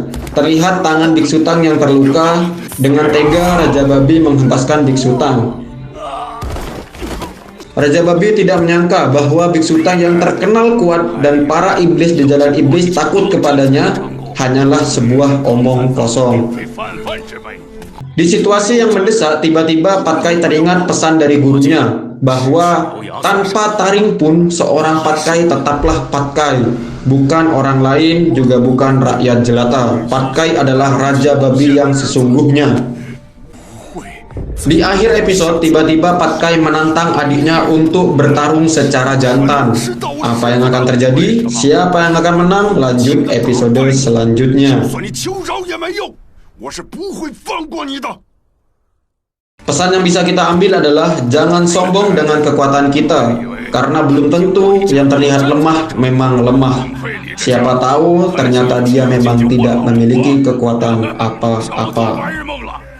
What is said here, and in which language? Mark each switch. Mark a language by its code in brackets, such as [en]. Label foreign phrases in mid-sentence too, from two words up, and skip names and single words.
[id] Terlihat tangan Biksu Tang yang terluka. Dengan tega Raja Babi menghempaskan Biksu Tang. Raja Babi tidak menyangka bahwa Biksu Tang yang terkenal kuat dan para iblis di jalan iblis takut kepadanya hanyalah sebuah omong kosong. [zh] 非泛泛之辈。 [id] Di situasi yang mendesak, tiba-tiba Patkai teringat pesan dari gurunya bahwa tanpa taring pun seorang Patkai tetaplah Patkai, bukan orang lain, juga bukan rakyat jelata. Patkai adalah Raja Babi yang sesungguhnya. Di akhir episode, tiba-tiba Patkai menantang adiknya untuk bertarung secara jantan. Apa yang akan terjadi? Siapa yang akan menang? Lanjut episode selanjutnya. [zh] 就算你求饶也没用，我是不会放过你的。 [id] Pesan yang bisa kita ambil adalah jangan sombong dengan kekuatan kita, karena belum tentu yang terlihat lemah memang lemah. Siapa tahu ternyata dia memang tidak memiliki kekuatan apa-apa. [zh] 白日梦了。